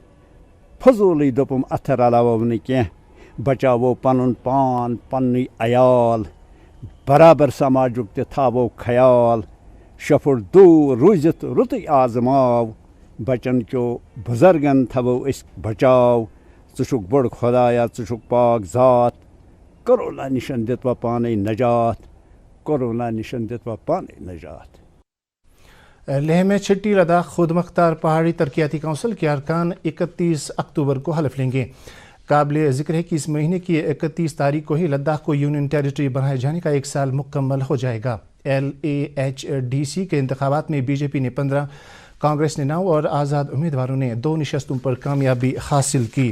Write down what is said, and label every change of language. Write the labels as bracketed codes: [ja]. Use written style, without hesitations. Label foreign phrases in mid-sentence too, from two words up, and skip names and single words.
[ks] فضوٗلٕے دوٚپُم اَتھٕ رلاوو نہٕ کینٛہہ بچاوو پَنُن پان پنٛنُے عیال برابر سماجُک تہِ تھاوو خیال شےٚ پھُٹ دوٗر روٗزِتھ رُتُے آزماو بچن کیو بُزرگن تھاوو أسۍ بچاو ژٕ چھُکھ بوٚڑ خۄدایا ژٕ چھُکھ پاک ذات کورونا نِشن دِتوا پانے نجات کورونا نِشن دِتوا پانے نجات [ur] لیہ میں چھٹی لداخ خود مختار پہاڑی ترقیاتی کونسل کے ارکان 31 اکتوبر کو حلف لیں گے. قابل ذکر ہے کہ اس مہینے کی 31 تاریخ کو ہی لداخ کو یونین ٹیریٹری بنائے جانے کا 1 سال مکمل ہو جائے گا. LAHDC کے انتخابات میں بی جے پی نے 15, کانگریس نے 9 اور آزاد امیدواروں نے 2 نشستوں پر کامیابی حاصل کی.